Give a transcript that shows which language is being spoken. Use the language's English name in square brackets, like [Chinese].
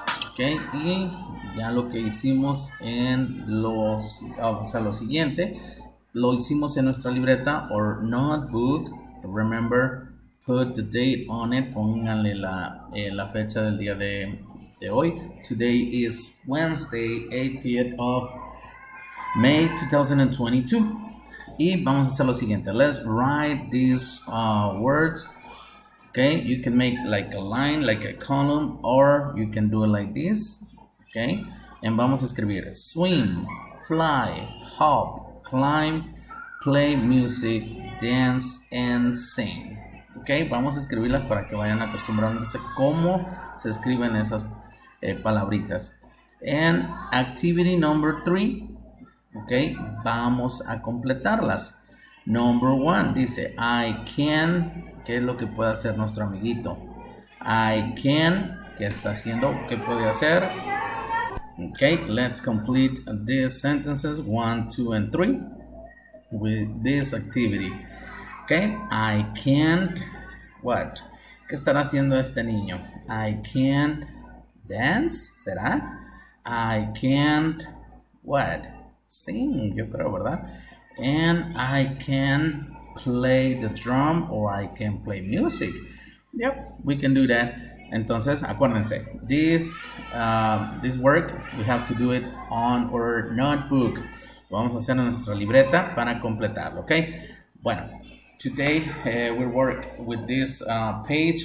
[Spanish] Okay, y ya lo que hicimos en lo siguiente, lo hicimos en nuestra libreta [English] or notebook. Remember, put the date on it. [Spanish] Pónganle la fecha del día de hoy. [English] Today is Wednesday, 8th of May 2022. [Spanish] Y vamos a hacer lo siguiente. [English] Let's write these words. Okay, you can make like a line, like a column, or you can do it like this. Okay, and [Spanish] vamos a escribir [English] swim, fly, hop, climb, play music, dance, and sing. [Spanish] Okay, vamos a escribirlas para que vayan acostumbrándose cómo se escriben esas palabritas. [English] And activity number 3. Okay, [Spanish] vamos a completarlas. Number 1 dice [English] I can. [Spanish] ¿Qué es lo que puede hacer nuestro amiguito? [English] I can. [Spanish] ¿Qué está haciendo? ¿Qué puede hacer? [English] Okay, let's complete these sentences 1, 2, and 3 with this activity. Okay, I can't. What? [Spanish] ¿Qué estará haciendo este niño? [English] I can't dance. ¿Será? I can't. What? [Spanish] Sing, yo creo, ¿verdad? [English] And I can play the drum or I can play music. Yep, we can do that. [Spanish] Entonces, acuérdense, [English] this work, we have to do it on our notebook. [Spanish] Lo vamos a hacer en nuestra libreta para completarlo, ¿ok? [English] Bueno, today we work with this page.